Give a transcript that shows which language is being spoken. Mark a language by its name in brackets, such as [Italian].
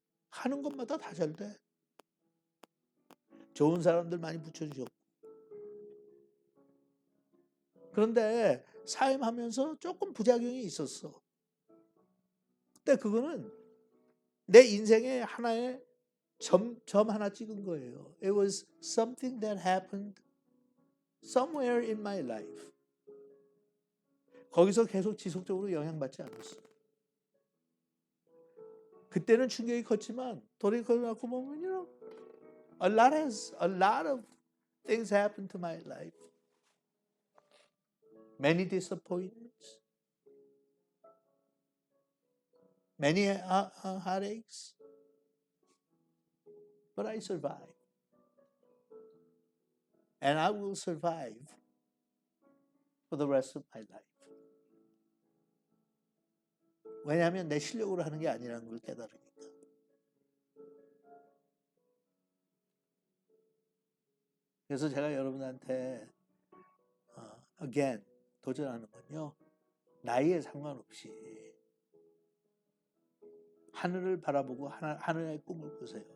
[Korean] 하는 것마다 다 잘 돼. 좋은 사람들 많이 붙여주셨고. 그런데 사임하면서 조금 부작용이 있었어. 근데 그거는 내 인생의 하나의 점 하나 찍은 거예요. [English] It was something that happened somewhere in my life. [Korean] 거기서 계속 지속적으로 영향받지 않았어. 그때는 충격이 컸지만 돌이켜갖고 보면 [English] a lot of things happened to my life. Many disappointments, many heartaches, but I survived. And I will survive for the rest of my life. [Korean] 왜냐하면 내 실력으로 하는 게 아니라는 걸 깨달으니까. 그래서 제가 여러분한테 again 도전하는 건요. 나이에 상관없이 하늘을 바라보고 하늘의 꿈을 꾸세요.